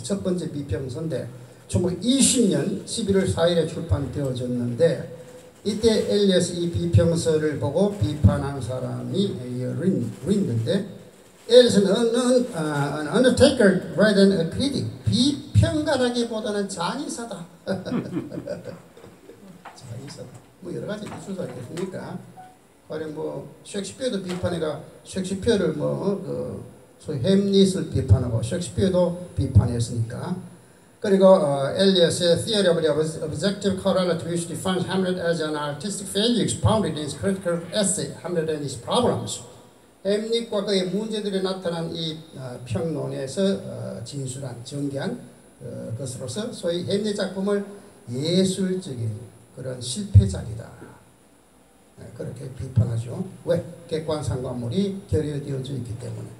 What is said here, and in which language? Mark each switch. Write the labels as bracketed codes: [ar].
[ko] 첫 번째 비평서인데 1920년 11월 4일에 출판되어졌는데 이때 엘리엇이 이 비평서를 보고 비판한 사람이 린드인데 엘리엇은 [en] an undertaker rather than a critic [ko] 비평가라기보다는 장의사다. 장의사다. 뭐 여러 가지 이슈가 있겠습니까? 가령 뭐 셰익스피어도 비판해가 셰익스피어를 뭐 소위 햄릿을 비판하고 셰익스피어도 비판했으니까. [en] 그리고 엘리엇의 Theory of the Objective Correlate which defines Hamlet as an artistic failure expounded in his critical essay Hamlet and his Problems. [ko] 햄릿과 그의 문제들이 나타난 이 평론에서 진술한 정기한 것으로서 소위 햄릿 작품을 예술적인 그런 실패작이다. 그렇게 비판하죠. 왜? 객관상관물이 결여되어져 있기 때문에.